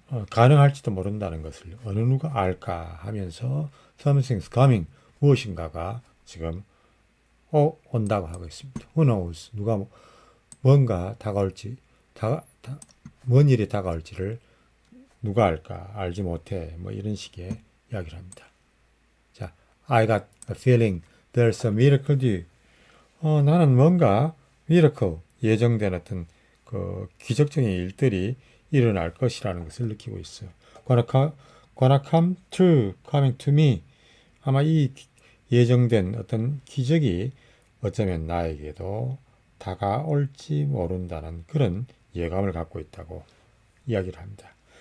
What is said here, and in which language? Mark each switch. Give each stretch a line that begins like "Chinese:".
Korean: 가능할지도 모른다는 것을 어느 누가 알까 하면서
English: Something's coming,
Korean: 무엇인가가 지금 온다고 하고 있습니다.
English: Who knows?
Korean: 누가 뭔가 다가올지, 뭔 일이 다가올지를 누가 알까? 알지 못해. 이런 식의 이야기를 합니다.
English: 자, I got a feeling there's a miracle due.
Korean: 나는 뭔가 miracle, 예정된 어떤 기적적인 일들이 일어날 것이라는 것을 느끼고 있어요.
English: Gonna come true, coming to me.
Korean: 아마 이 예정된 어떤 기적이 어쩌면 나에게도 다가올지 모른다는 그런 예감을 갖고 있다고 이야기를 합니다.